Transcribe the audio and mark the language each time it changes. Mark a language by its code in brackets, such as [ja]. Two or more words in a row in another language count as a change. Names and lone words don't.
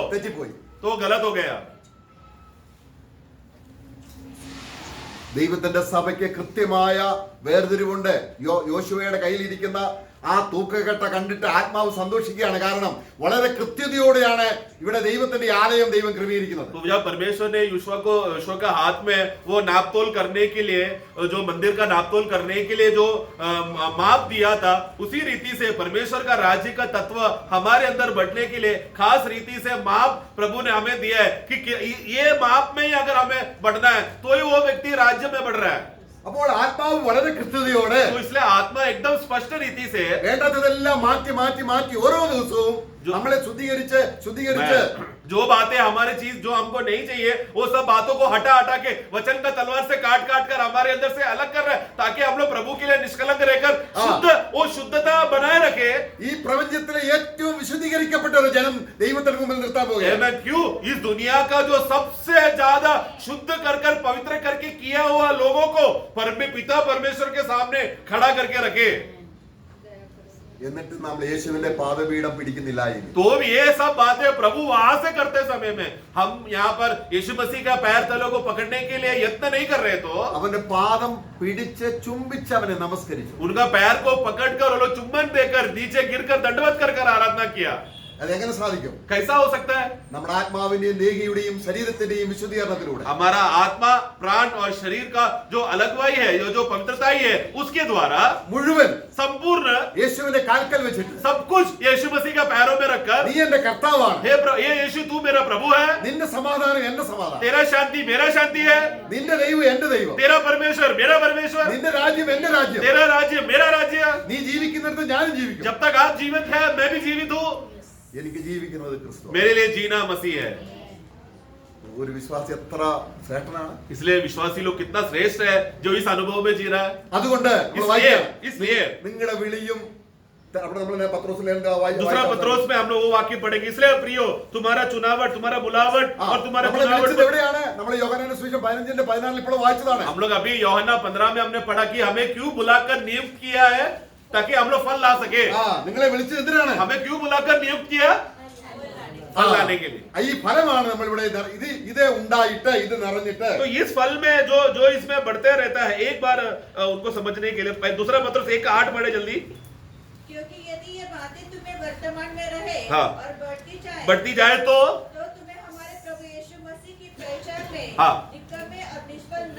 [ml] തെറ്റിപ്പോയി. [hi] गलत हो गया। [ml] ദൈവത്തിന്റെ സഭയ്ക്ക് കൃത്യമായ വേർതിരിവുണ്ട്. യോശുവയുടെ കയ്യിലിരിക്കുന്ന ആ തൂക്കക്കെട്ട കണ്ടിട്ട് ആത്മാവ് സന്തോഷിക്കുകയാണ്. കാരണം വളരെ കൃത്യതയോടെയാണ് ഇവിടെ ദൈവത്തിന്റെ ആലയം ദൈവം ക്രമീകരിക്കുന്നത്. [hi] तो जब परमेश्वर ने यहोशू का हाथ में वो नापतोल करने के लिए, जो मंदिर का नापतोल करने के लिए जो माप दिया था, उसी रीति से परमेश्वर का राज्य का तत्व हमारे अंदर बढ़ने के लिए खास रीति से माप प्रभु ने हमें दिया है कि ये माप में ही अगर हमें बढ़ना है तो ही वो व्यक्ति राज्य में बढ़ रहा है। [ml] അപ്പോൾ ആത്മാവ് വളരെ കൃത്യതയോടെ [hi] तो इसलिए आत्मा एकदम स्पष्ट रीति से [ml] വേണ്ടതെല്ലാം മാറ്റി മാറ്റി മാറ്റി ഓരോ ദിവസവും നമ്മളെ ശുദ്ധീകരിച്ച് [hi] जो बातें हमारे चीज जो हमको नहीं चाहिए वो सब बातों को हटा के वचन का तलवार से काट कर हमारे अंदर से अलग कर रहे हैं, ताकि हम लोग प्रभु के लिए निष्कलंक रहकर शुद्धता बनाए रखे। [ml] ഈ പ്രപഞ്ചത്തിലെ ഏറ്റവും വിശുദ്ധീകരിക്കപ്പെട്ട ഒരു ജനം ദൈവത്തിന് മുമ്പിൽ നിർത്താൻ പോകുകയാണ്. [hi] क्यों इस दुनिया का जो सबसे ज्यादा शुद्ध कर पवित्र करके किया हुआ लोगों को पिता परमेश्वर के सामने खड़ा करके रखे। [ml] എന്നിട്ട് നമ്മൾ യേശുവിന്റെ പാദപീഠം പിടിക്കുന്നില്ല. [hi] तो ये सब बातें प्रभु वहां से करते समय में हम यहाँ पर यीशु मसीह का पैर तलों को पकड़ने के लिए यत्न नहीं कर रहे, तो [ml] അവന്റെ പാദം പിടിച്ച് ചുംബിച്ച് അവനെ നമസ്കരിച്ചു. [hi] उनका पैर को पकड़कर वो लोग चुम्बन देकर नीचे गिरकर दंडवत कर आराधना किया। [ml] അതെങ്ങനെ സാധിക്കും? [hi] कैसा हो सकता है? [ml] നമ്മുടെ ആത്മാവിന്റെയും ദേഹിയുടെയും ശരീരത്തിന്റെയും വിശുദ്ധീകരണത്തിലൂടെ [hi] हमारा आत्मा प्राण और शरीर का जो अलगवाई है, जो पवित्रताई है, उसके द्वारा [ml] മുഴുവൻ [hi] संपूर्ण [ml] യേശുവിന്റെ കാൽക്കൽ വെച്ചിട്ട് [hi] सब कुछ यीशु मसीह का पैरों में रखकर, [ml] നീ എന്റെ കർത്താവാണ്, [hi] हे यीशु तू मेरा प्रभु है, [ml] നിന്റെ സമാധാനം എന്റെ സമാധാനം, [hi] तेरा शांति मेरा शांति है, [ml] നിന്റെ ദൈവം എന്റെ ദൈവം, [hi] तेरा परमेश्वर मेरा परमेश्वर, [ml] നിന്റെ രാജ്യം എന്റെ രാജ്യം, [hi] तेरा राज्य मेरा राज्य। [ml] നീ ജീവിക്കുന്നിടത്ത് ഞാനും ജീവിക്കും. [hi] जब तक आप जीवित हैं मैं भी जीवित हूँ। [ml] എനിക്ക് ജീവിക്കുന്നത് ക്രിസ്തു. [hi] मेरे लिए जीना मसीह है। [ml] ഒരു വിശ്വാസി എത്ര ശ്രേഷ്ഠനാണ്. [hi] इसलिए विश्वासी लोग कितना श्रेष्ठ है जो इस अनुभव में जी रहा है। [ml] അതുകൊണ്ട് [hi] इसलिए [ml] നിങ്ങളുടെ വിളിയും അവിടെ നമ്മൾ പത്രോസിലെ [hi] दूसरा पत्रोस में हम लोग वो वाक्य पढ़ेंगे। इसलिए प्रियो तुम्हारा चुनावट, तुम्हारा बुलावट और तुम्हारा चुनावट [ml] എവിടെയാണ്? നമ്മൾ യോഹന്നാന്റെ സുവിശേഷം 15:14 ഇപ്പോൾ വായിച്ചതാണ്. [hi] हम लोग अभी यूहन्ना 15 में हमने पढ़ा कि हमें क्यों बुलाकर नियुक्त किया है, ताकि हम लोग फल ला सके। [ml] നിങ്ങളെ വിളിച്ചത് എന്തിനാണ്? [hi] हमें क्यों बुलाकर नियुक्त किया? फल लाने के लिए। [ml] ഈ ഫലമാണ് നമ്മൾ ഇവിടെ ഇത് ഉണ്ടായിട്ട് ഇത് നിറഞ്ഞിട്ട് [hi] तो इस फल में जो इसमें बढ़ते रहता है, एक बार उनको समझने के लिए दूसरा पत्रोस 1:8 पढ़े जल्दी। क्योंकि यदि ये बातें तुम्हें वर्तमान में रहे हाँ। और बढ़ती जाए तो तुम्हें हमारे प्रभु यीशु मसीह की पहचान में हाँ। निकम्मे और निष्फल न